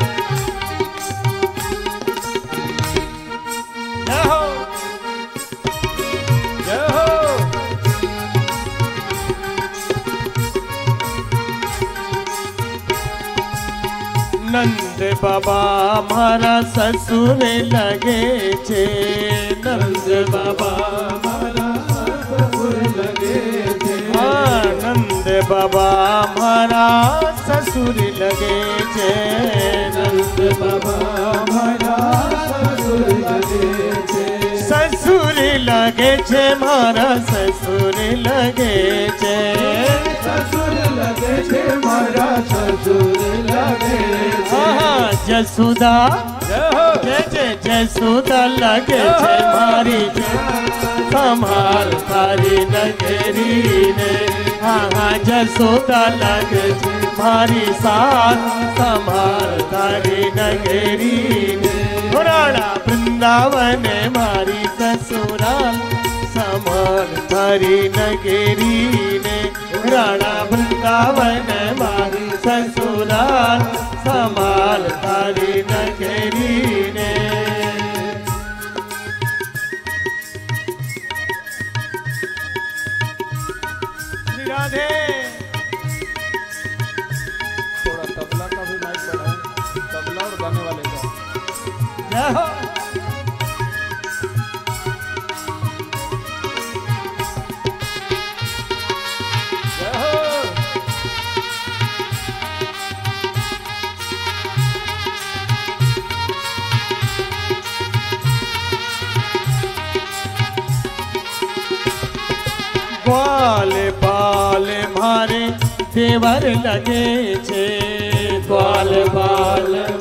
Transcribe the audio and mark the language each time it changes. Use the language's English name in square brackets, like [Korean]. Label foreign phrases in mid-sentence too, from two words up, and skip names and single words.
[Hindi] जय हो, जय हो। [Gujarati] નંદ બાબા મારા સસુર લગે છે। નંદ બાબા મારા સસુર લગે છે। નંદ બાબા મારા સસુર લગે છે। નંદ બાબા મારા સસુર લગે છે। સસુર લગે છે મારા સસુર લગે છે। સસુર લગે છે મારા સસુર લગે છે। [Hindi] जसुदा जय [Gujarati] કે જસોદા લાગે છે મારી સંભાળ તારી નગરીને હા હા જસોદા લાગે છે મારી સાથ સંભાળ તારી નગરીને રાણા વૃંદાવન મારી સસુરાલ સંભાળ તારી નગરીને રાણા વૃંદાવન મારી સસુરાલ સંભાળ તારી નગરીને श्री राधे [Hindi] थोड़ा तबला का भी माइक बढ़ाएं, तबला और गाने वाले का। जय हो जय हो। [Gujarati] ગ્વાલ બાલ મારે દેવર લગે છે ગ્વાલ બાલ